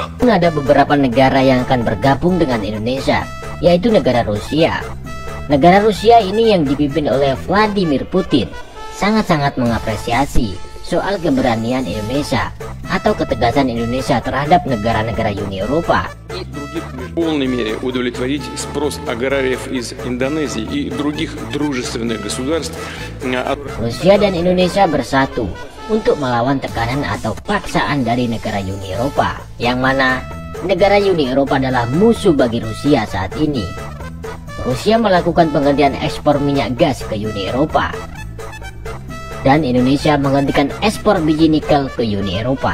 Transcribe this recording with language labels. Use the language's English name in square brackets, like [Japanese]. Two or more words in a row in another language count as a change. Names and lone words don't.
[Indonesian] Ada beberapa negara yang akan bergabung dengan Indonesia, yaitu negara Rusia. Negara Rusia ini yang dipimpin oleh Vladimir Putin sangat-sangat mengapresiasi soal keberanian Indonesia atau ketegasan Indonesia terhadap negara-negara Uni Eropa. [Russian] В полной мере удовлетворить спрос аграриев из Индонезии и других дружественных государств. [Indonesian] Rusia dan Indonesia bersatu untuk melawan tekanan atau paksaan dari negara Uni Eropa, yang mana negara Uni Eropa adalah musuh bagi Rusia saat ini. Rusia melakukan penghentian ekspor minyak gas ke Uni Eropa, dan Indonesia menghentikan ekspor biji nikel ke Uni Eropa.